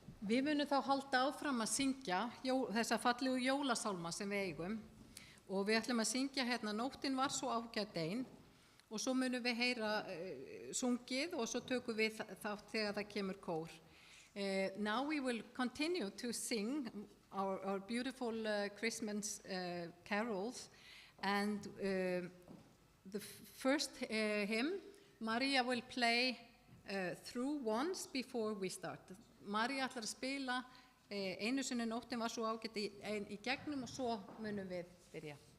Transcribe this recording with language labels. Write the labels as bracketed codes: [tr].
[is] Við munum þá halda áfram að syngja þessa fallegu jólasálma sem við eigum. Og við ætlum að syngja hérna Nóttin var svo ágæt ein, og svo munum við heyra sungið og svo tökum við þátt þegar það kemur kór. [en] Now we will continue to sing our beautiful Christmas carols, and the first hymn, Maria will play through once before we start. [is] Maria ætlar að spila einu sinni Nóttin var svo ágæt ein í gegnum og svo munum við byrja.